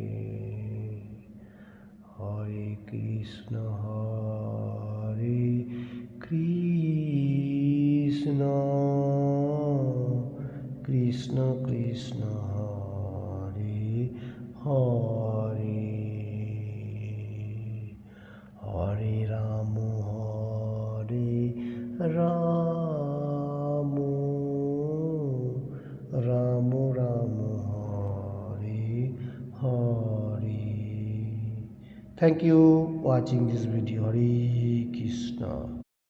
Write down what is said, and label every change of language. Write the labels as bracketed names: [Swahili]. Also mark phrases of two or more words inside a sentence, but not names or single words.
[Hindi] हरे कृष्ण कृष्ण कृष्ण हरे हरे, हरे राम राम राम हरे हरे। [English] thank you watching this video. [Hindi] हरे कृष्णा।